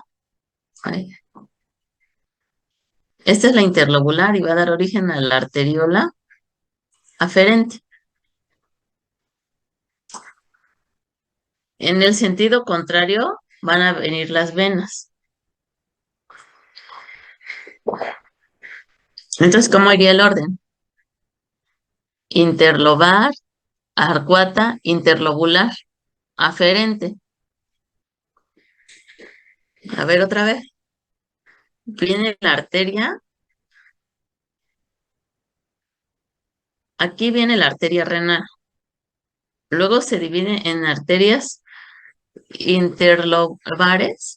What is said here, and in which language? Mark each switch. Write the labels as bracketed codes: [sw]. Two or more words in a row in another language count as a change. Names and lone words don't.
[es] Ay, esta es la interlobular y va a dar origen a la arteriola aferente. En el sentido contrario van a venir las venas. Entonces, ¿cómo iría el orden? Interlobar, arcuata, interlobular, aferente. A ver otra vez. Viene la arteria. Aquí viene la arteria renal. Luego se divide en arterias interlobares.